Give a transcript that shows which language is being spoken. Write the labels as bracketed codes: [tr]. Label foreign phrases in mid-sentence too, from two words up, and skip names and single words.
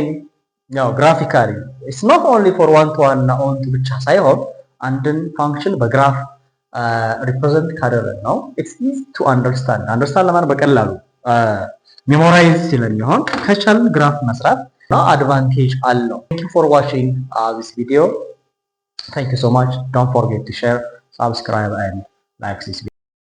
[am] ያው [en] graphically it's not only for one to one [am] እና [en] on to [am] ብቻ ሳይሆን አንድን ፋንክሽን በግራፍ ሪፕሬዘንት ካደረግን ነው [en] it's easy to understand [am] ለማለት በቀላሉ ሜሞራይዝ ስለሚሆን ከቻልን ግራፍ መስራት ነው አድቫንቴጅ አለው። [en] thank you for watching this video. Thank you so much. Don't forget to share, subscribe and like this video.